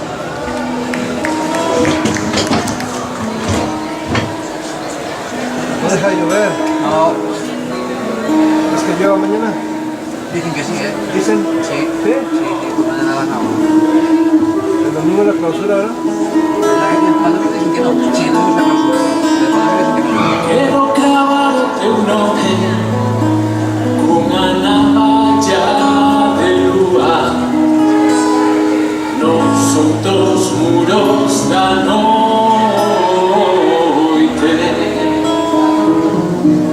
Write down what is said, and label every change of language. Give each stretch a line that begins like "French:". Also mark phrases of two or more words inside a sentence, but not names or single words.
Spanish: ¿No deja de llover? No, ¿Es que llueva mañana? dicen que sí, ¿eh? ¿Dicen? Sí. ¿Sí? Sí, mañana van a... El domingo la clausura, ¿verdad? El padre dicen que no. Sí, no es la clausura. El padre dicen que no.
Galician: Quero cravar o teu nome cunha navalla de lúa nos outros muros da noite.